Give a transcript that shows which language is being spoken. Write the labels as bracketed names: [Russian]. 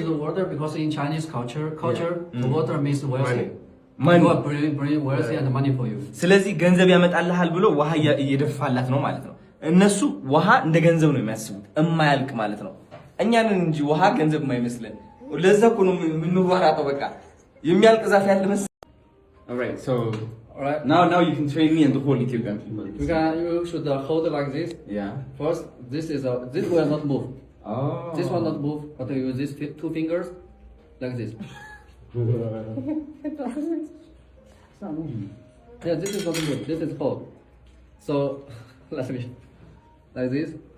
[English] Pours the water because in Chinese culture, the water means wealthy. Money. You are bring wealthy and money for you. [Amharic] ስለዚህ ገንዘብ ያመጣልሃል ብሎ ውሃ እየደፋላት ነው ማለት ነው። እነሱ ውሃ እንደ ገንዘብ ነው የሚያስቡት፣ እማያልቅ ማለት ነው። እኛንን እንጂ ውሃ ገንዘብ የማይመስለን። ለዛ እኮ ነው የምንዋራጠው። በቃ የሚያልቅ ዛፍ ያለ መሰለኝ። [English] Alright, so now you can train me and the whole Ethiopian people. You should hold it like this. Yeah. First, this will not move. Oh. This will not move, but you use these two fingers like this. Yeah, this is not good. This is hold. So let me like this.